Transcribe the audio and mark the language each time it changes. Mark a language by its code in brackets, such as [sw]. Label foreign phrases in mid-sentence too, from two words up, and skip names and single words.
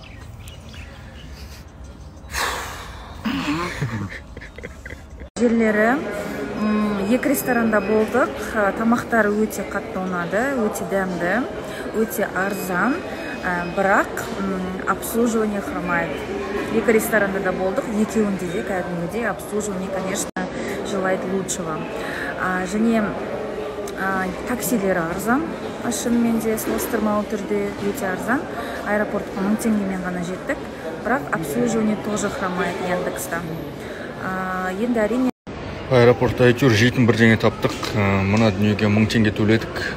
[kk] Жерлері екі ресторанда болдық. Тамақтары өте қатты ұнады, өте дәмді, өте арзан, бірақ [ru] обслуживание хромает. [kk] Екі ресторанда да болдық, екеуінде де кәдімгідей [ru] обслуживание, конечно, желает лучшего. [kk] Және таксилері арзан, шынымен де салыстырмалы түрде өте арзан. Аэропортқа 1000 теңгемен ғана жеттік, бірақ [ru] обслуживание тоже хромает [kk] Яндекста. Енді әрине Аэропортта әйтеуір жейтін бірдеңе таптық. Мына дүниеге 1000 теңге төледік.